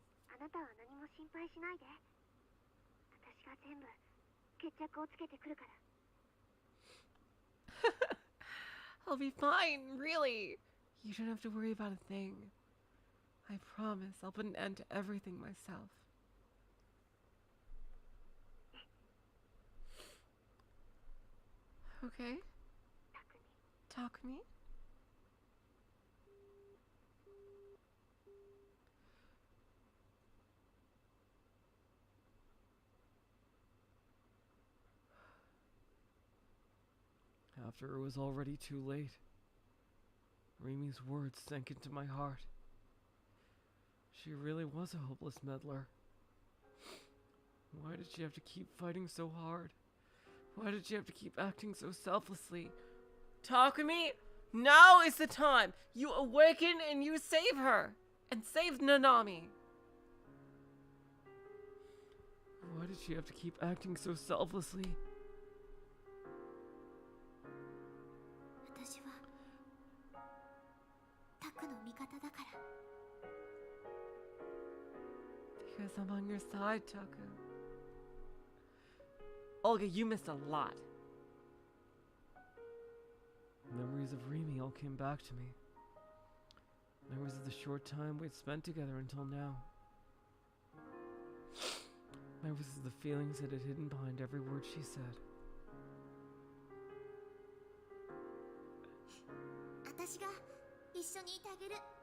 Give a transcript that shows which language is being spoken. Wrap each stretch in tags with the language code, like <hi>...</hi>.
<ja>あなたは何も心配しないで。私が全部決着をつけてくるから。</ja> <en>I'll be fine, really. You don't have to worry about a thing. I promise I'll put an end to everything myself. Okay?</en> <ja>タクミ。</ja> <en>Takumi? After it was already too late, Rimi's words sank into my heart. She really was a hopeless meddler. Why did she have to keep fighting so hard? Why did she have to keep acting so selflessly? Takumi, now is the time. You awaken and you save her. And save Nanami. Why did she have to keep acting so selflessly?</en> <ja>私はタクの味方だから。</ja> <en>Because I'm on your side, Taku. Olga, you missed a lot. Memories of Rimi all came back to me. Memories of the short time we'd spent together until now. Memories of the feelings that had hidden behind every word she said.</en> <ja>私が一緒にいてあげる。</ja>